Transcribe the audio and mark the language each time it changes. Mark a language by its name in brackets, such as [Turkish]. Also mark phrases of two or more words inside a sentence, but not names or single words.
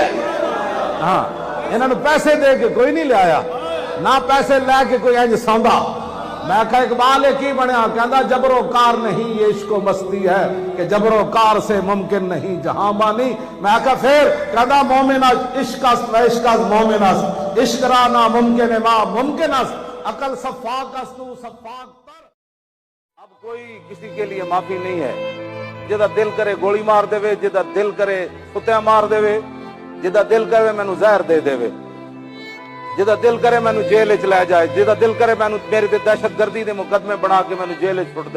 [Punjabi] ہاں انہاں نوں پیسے دے کے کوئی نہیں لے آیا، نہ پیسے لے کے کوئی انج سوندا۔ میں آکھا اقبال کی بنیا، کہندا [Urdu] جبر و کار نہیں یہ عشق و مستی ہے کہ جبر و کار سے ممکن نہیں جہاں بانی۔ [Punjabi] میں آکھا پھر کہندا [Persian] مومن عشق است و عشق از مومن است، عشق را ناممکن ما ممکن است، عقل صفاق است تو صفاق تر۔ [Urdu] اب کوئی کسی کے لیے معافی نہیں ہے، [Punjabi] جدا دل کرے گولی مار دے، جدا دل کرے کتیا مار دے، جدا دل کرے مینوں زہر دے دے، جدا دل کرے مینوں جیل وچ لے جائے، جدا دل کرے مینوں میرے تے دہشت گردی دے مقدمے بنا کے مینوں جیل وچ چھوڑ دے۔